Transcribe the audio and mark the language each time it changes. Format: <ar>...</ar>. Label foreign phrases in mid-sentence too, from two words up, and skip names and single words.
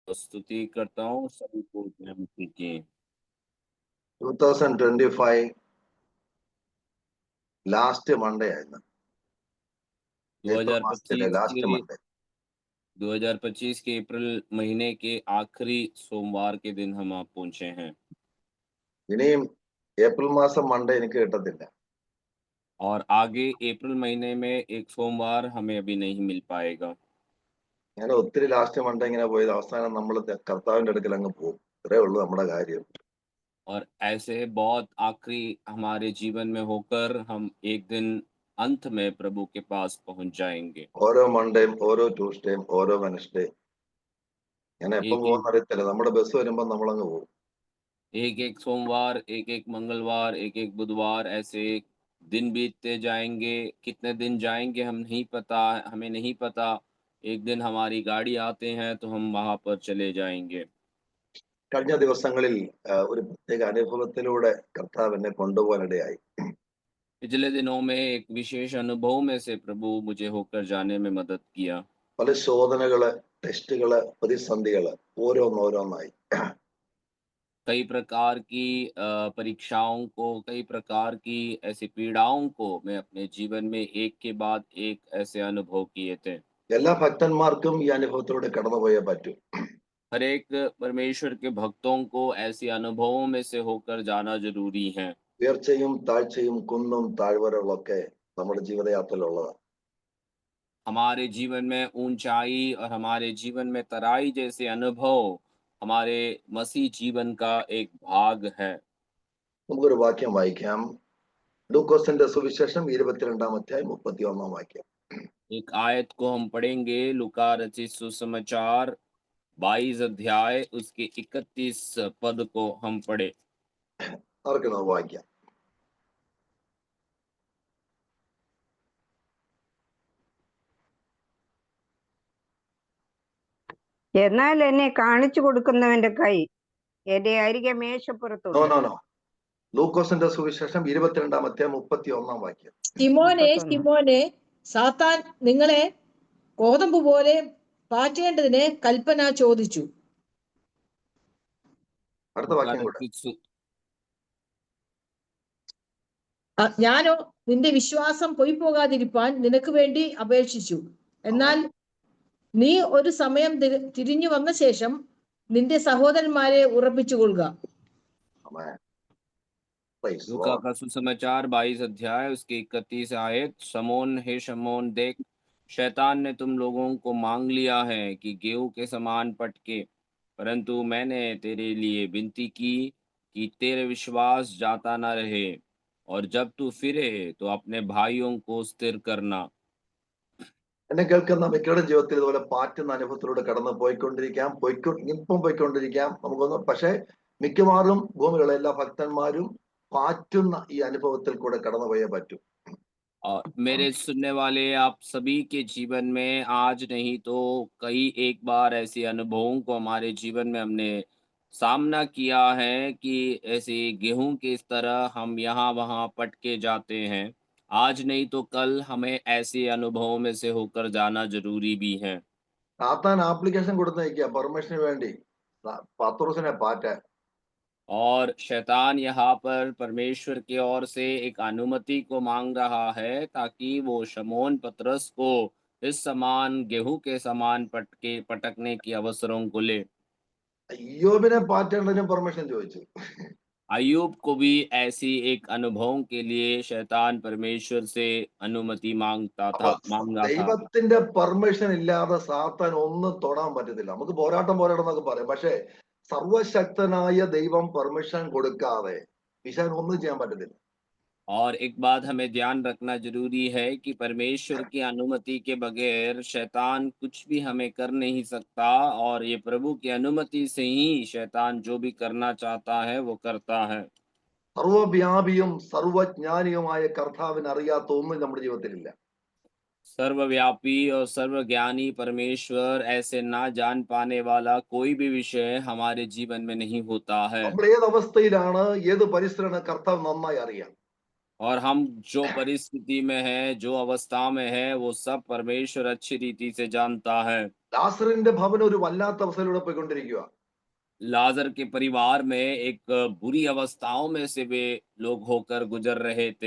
<hi>स्तुति करता हूँ सभी को अपने मसीह की</hi> <ml>2025</ml> <en>last Monday</en> <ml>ആയിരുന്നു. ഏപ്രിൽ മാസത്തിലെ 2025 ലാസ്റ്റ്</ml> <hi>के</hi> <ml>മൺഡേ.</ml> <hi>2025 के अप्रैल महीने के आखिरी सोमवार के दिन हम आप पहुंचे हैं</hi> <ml>ഇനിയും ഏപ്രിൽ മാസം മൺഡേ എനിക്ക് കിട്ടത്തില്ല.</ml> <hi>और आगे अप्रैल महीने में एक सोमवार हमें अभी नहीं मिल पाएगा।</hi> <ml>ഞാൻ ഒത്തിരി</ml> <en>last Monday</en> <ml>ഇങ്ങനെ പോയത് അവസാനം നമ്മൾ കർത്താവിന്റെ അടുക്കൽ അങ്ങ് പോകും. ഇത്രേ ഉള്ളൂ നമ്മുടെ കാര്യം.</ml> <hi>और ऐसे बहुत आखिरी हमारे जीवन में होकर हम एक दिन अंत में प्रभु के पास पहुंच जाएंगे।</hi> <ml>ഓരോ മൺഡേയും ഓരോ ട്യൂസ്ഡേയും ഓരോ വെനസ്ഡേ ഞാൻ എപ്പം</ml> <hi>एक एक</hi> <ml>പോകുന്ന അറിയത്തില്ല. നമ്മുടെ ബസ് വരുമ്പോൾ നമ്മളങ്ങ് പോകും.</ml> <hi>एक एक सोमवार, एक एक मंगलवार, एक एक बुधवार, ऐसे दिन बीतते जाएंगे। कितने दिन जाएंगे हम नहीं पता, हमें नहीं पता। एक दिन हमारी गाड़ी आते हैं तो हम वहां पर चले जाएंगे।</hi> <ml>കഴിഞ്ഞ ദിവസങ്ങളിൽ ഒരു പ്രത്യേക അനുഭവത്തിലൂടെ കർത്താവ് എന്നെ കൊണ്ടുപോകാനിടയായി.</ml> <hi>पिछले दिनों में एक विशेष अनुभव में से प्रभु मुझे होकर जाने में मदद किया।</hi> <ml>പല ശോധനകള്, ടെസ്റ്റുകള്, പ്രതിസന്ധികള് ഓരോന്നോരോന്നായി.</ml> <hi>कई प्रकार की परीक्षाओं को, कई प्रकार की ऐसी पीड़ाओं को मैं अपने जीवन में एक के बाद एक ऐसे अनुभव किए थे।</hi> <ml>എല്ലാ ഭക്തന്മാർക്കും ഈ അനുഭവത്തിലൂടെ കടന്നുപോയേ പറ്റൂ.</ml> <hi>हर एक परमेश्वर के भक्तों को ऐसे अनुभवों में से होकर जाना ज़रूरी है।</hi> <ml>ഉയർച്ചയും താഴ്ചയും കുന്നും താഴ്വരകളൊക്കെ നമ്മുടെ ജീവിതയാത്രയിലുള്ളതാണ്.</ml> <hi>हमारे जीवन में ऊँचाई और हमारे जीवन में तराई जैसे अनुभव हमारे मसीह जीवन का एक भाग है।</hi> <ml>നമുക്കൊരു വാക്യം വായിക്കാം. ലൂക്കോസിന്റെ സുവിശേഷം 22 അധ്യായം 31 വാക്യം.</ml> <hi>एक आयत को हम पढ़ेंगे, लूका रचित सुसमाचार 22 अध्याय उसके 31 पद को हम पढ़े।</hi> <ml>ആർക്കണോ വാക്യം? എന്നാൽ എന്നെ കാണിച്ചു കൊടുക്കുന്നവന്റെ കൈ എന്റെ അരികെ നോ മേശപ്പുറത്തുണ്ട്. നോ നോ ലൂക്കോസിന്റെ സുവിശേഷം 22 അധ്യായം 31 വാക്യം. ശിമോനെ 31. ശിമോനെ, സാത്താൻ നിങ്ങളെ കോതമ്പ് പോലെ പാറ്റേണ്ടതിന് കൽപ്പന ചോദിച്ചു. അടുത്ത</ml> <hi>लूका</hi> <ml>വാക്യം കൂടെ.</ml> <hi>रचित सु-</hi> <ml>ഞാനോ നിന്റെ വിശ്വാസം പൊയ്പോകാതിരിപ്പാൻ നിനക്ക് വേണ്ടി അപേക്ഷിച്ചു. എന്നാൽ നീ ഒരു സമയം തിരിഞ്ഞു വന്ന ശേഷം നിന്റെ സഹോദരന്മാരെ ഉറപ്പിച്ചുകൊള്ളുക. ആമേൻ.</ml> <en>Praise the</en> <hi>लूका</hi> <en>Lord.</en> <hi>का सुसमाचार 22 अध्याय उसके 31 आयत। शमौन, हे शमौन, देख शैतान ने तुम लोगों को मांग लिया है कि गेहूं के समान पटके, परंतु मैंने तेरे लिए विनती की कि तेरे विश्वास जाता न रहे, और जब तू फिरे तो अपने भाइयों को स्थिर करना।</hi> <ml>എന്നെ കേൾക്കുന്ന മിക്കയുടെ ജീവിതത്തിൽ ഇതുപോലെ പാറ്റുന്ന അനുഭവത്തിലൂടെ കടന്നു ഇപ്പം പോയിക്കൊണ്ടിരിക്കാം നമുക്കൊന്ന്. പക്ഷെ മിക്കവാറും ഭൂമിയിലുള്ള എല്ലാ ഭക്തന്മാരും പാറ്റുന്ന ഈ അനുഭവത്തിൽ കൂടെ കടന്നുപോയേ പറ്റൂ.</ml> <hi>और मेरे सुनने वाले आप सभी के जीवन में आज नहीं तो कई एक बार ऐसे अनुभवों को हमारे जीवन में हमने सामना किया है कि ऐसे गेहूं के इस तरह हम यहाँ वहाँ पटके जाते हैं। आज नहीं तो कल हमें ऐसे अनुभवों में से होकर जाना जरूरी भी है।</hi> <ml>സാത്താൻ ആപ്ലിക്കേഷൻ കൊടുത്തേക്കുക പെർമിഷന് വേണ്ടി പത്രോസിനെ പാറ്റാൻ.</ml> <hi>और शैतान यहाँ पर परमेश्वर की ओर से एक अनुमति को मांग रहा है ताकि वो शमौन पतरस को इस समान गेहूं के समान पटकने की अवसरों को ले।</hi> <ml>അയ്യോബിനെ പാറ്റേണ്ടതിന് പെർമിഷൻ ചോദിച്ചു.</ml> <hi>अय्यूब को भी ऐसी एक अनुभव के लिए शैतान परमेश्वर से अनुमति</hi> <ml>അപ്പൊ</ml> <hi>मांगा था।</hi> <ml>ദൈവത്തിന്റെ പെർമിഷൻ ഇല്ലാതെ സാത്താൻ ഒന്നും തൊടാൻ പറ്റത്തില്ല. നമുക്ക് പോരാട്ടം എന്നൊക്കെ പറയാം. പക്ഷെ സർവശക്തനായ ദൈവം പെർമിഷൻ കൊടുക്കാതെ പിശാചിന് ഒന്നും ചെയ്യാൻ പറ്റത്തില്ല.</ml> <hi>और एक बात हमें ध्यान रखना जरूरी है कि परमेश्वर की अनुमति के बगैर शैतान कुछ भी हमें कर नहीं सकता, और ये प्रभु की अनुमति से ही शैतान जो भी करना चाहता है वो करता है।</hi> <ml>സർവവ്യാപിയും സർവജ്ഞാനിയുമായ കർത്താവിന് അറിയാത്ത ഒന്നും നമ്മുടെ ജീവിതത്തിലില്ല.</ml> <hi>सर्वव्यापी और सर्वज्ञानी परमेश्वर ऐसे ना जान पाने वाला कोई भी विषय हमारे जीवन में नहीं होता है।</hi> <ml>നമ്മൾ ഏത് അവസ്ഥയിലാണ്, ഏത് പരിസരമാണ് കർത്താവ് നന്നായി അറിയാം.</ml> <hi>और हम जो परिस्थिति में है, जो अवस्था में है, वो सब परमेश्वर अच्छी रीति से जानता है।</hi> <ml>ലാസറിന്റെ ഭവനം ഒരു വല്ലാത്ത അവസ്ഥയിലൂടെ പോയിക്കൊണ്ടിരിക്കുക.</ml> <hi>लाजर के परिवार में एक बुरी अवस्थाओं में से वे लोग होकर गुजर रहे थे</hi>